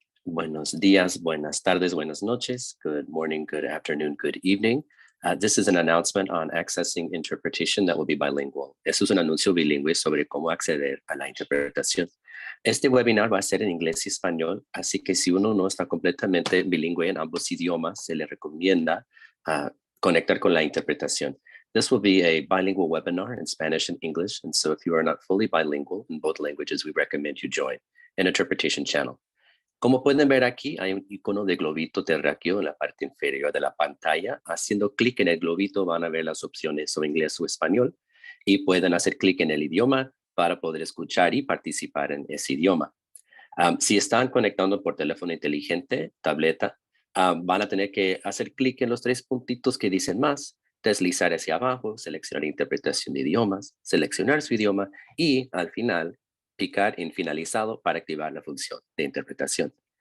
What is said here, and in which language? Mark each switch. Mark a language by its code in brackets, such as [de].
[es] Buenos días, buenas tardes, buenas noches. [en] Good morning, good afternoon, good evening. This is an announcement on accessing interpretation that will be bilingual. [es] Eso es un anuncio bilingüe sobre cómo acceder a la interpretación. Este webinar va a ser en inglés y español, así que si uno no está completamente bilingüe en ambos idiomas, se le recomienda conectar con la interpretación. [en] This will be a bilingual webinar in Spanish and English, and so if you are not fully bilingual in both languages, we recommend you join an interpretation channel. [es] Como pueden ver aquí, hay un icono de globito terráqueo en la parte inferior de la pantalla. Haciendo clic en el globito van a ver las opciones sobre inglés o español y pueden hacer clic en el idioma para poder escuchar y participar en ese idioma. Si están conectando por teléfono inteligente, tableta, van a tener que hacer clic en los tres puntitos que dicen más, deslizar hacia abajo, seleccionar interpretación de idiomas, seleccionar su idioma y al final picar en finalizado para activar la función de interpretación.